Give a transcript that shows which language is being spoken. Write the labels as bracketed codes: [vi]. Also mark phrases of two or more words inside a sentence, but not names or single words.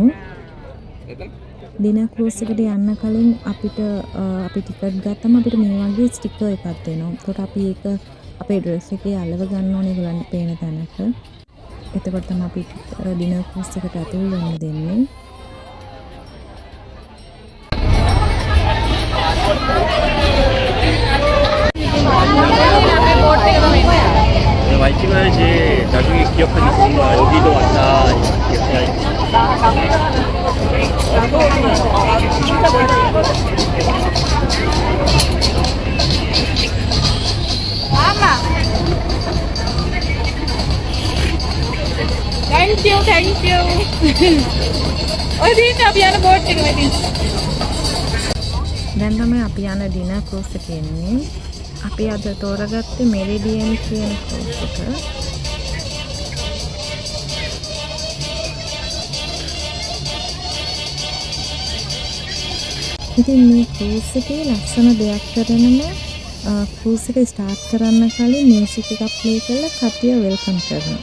[en] dinner cruise [si] එකට යන්න කලින් අපිට අපි ටිකට් ගත්තම අපිට මේ වගේ ස්ටිකර් එකක් දෙනවා. ඒකට අපි ඒක අපේ ඩ්‍රෙස් එකේ අලව ගන්න ඕනේ ඒගොල්ලන්ට පේන තැනක. එතකොට තමයි අපි [en] dinner cruise [si] එකට ඇතුල් වෙන්න දෙන්නේ. [ko] 와이킹하지 나중에 기억하기 좋은 거 여기도 왔다 기억해야지. [en] Thank you. [si] 어디 අපි යන බෝට් එක මෙතන. දැන් තමයි අපි යන [en] dinner cruise [si] එකේ ඉන්නේ. අපි අද තෝරගත්තේ මෙරිඩියන් කියන ක්‍රූස් එක. ඉතින් මේ ක්‍රූස් එකේ ලස්සන දෙයක් කරනම ක්‍රූස් එක ස්ටාර්ට් කරන්න කලින් මියුසික් එකක් ප්ලේ කරලා කට්ටිය වෙල්කම් කරනවා.